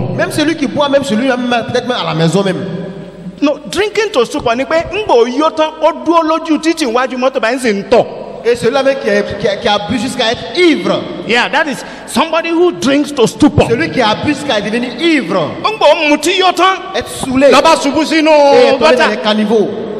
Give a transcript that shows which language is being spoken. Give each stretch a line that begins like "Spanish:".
French: Même celui qui boit, même celui peut-être même à la maison même.
English: No, drinking to stupor
Yoruba: ni pé
French: et celui-là même qui a bu jusqu'à être ivre.
English: Yeah, that is somebody who drinks to stupor.
French: Celui qui a bu jusqu'à devenir ivre. Être saoulé. Et tomber dans les caniveaux.